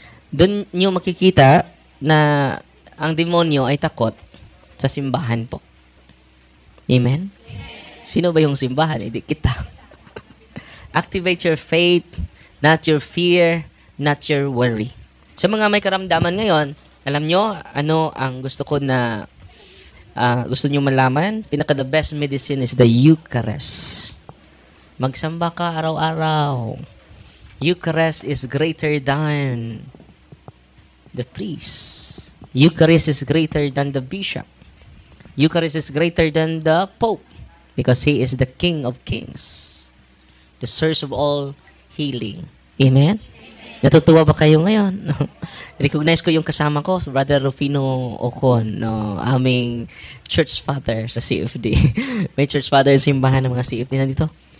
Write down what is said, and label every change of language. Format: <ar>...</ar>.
<tl>Doon niyo makikita na ang demonyo ay takot sa simbahan po. Amen? Sino ba yung simbahan? Hindi kita.</tl> <en>Activate your faith, not your fear, not your worry.</en> <tl>Sa mga may karamdaman ngayon, alam nyo, ano ang gusto ko na gusto nyo malaman?</tl> <en>Pinaka-the best medicine is the Eucharist.</en> <tl>Magsamba ka araw-araw.</tl> <en>Eucharist is greater than the priest. Eucharist is greater than the bishop. Eucharist is greater than the Pope because he is the King of Kings. The source of all healing. Amen?</en> <tl>Natutuwa ba kayo ngayon? Recognize ko yung kasama ko, Brother Rufino Ocon, no? Aming church father sa CFD. May church father sa simbahan ng mga CFD nandito.</tl>